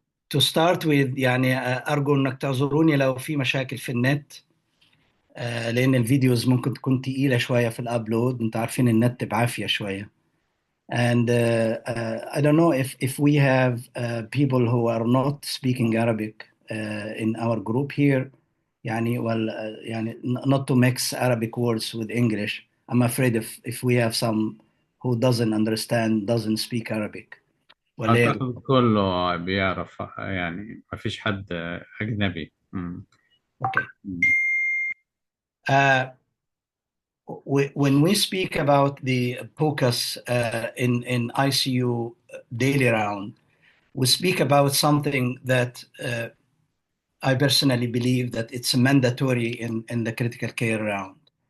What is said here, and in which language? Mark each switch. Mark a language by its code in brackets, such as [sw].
[en] to start with [ar] يعني أرجو إنك تعذروني لو في مشاكل في النت. لأن الفيديوز ممكن تكون تقيلة شوية في الأبلود، أنت عارفين النت بعافية شوية. [en] And I don't know if we have people who are not speaking Arabic in our group here. [ar] يعني يعني [en] not to mix Arabic words with English. I'm afraid if we have some who doesn't understand, doesn't speak Arabic. [ar] ولا إيه يا دكتور؟ أعتقد كله بيعرف، يعني ما فيش حد أجنبي. [en] Okay. Uh, when we speak about the POCUS in ICU daily round, we speak about something that I personally believe that it's mandatory in the critical care round.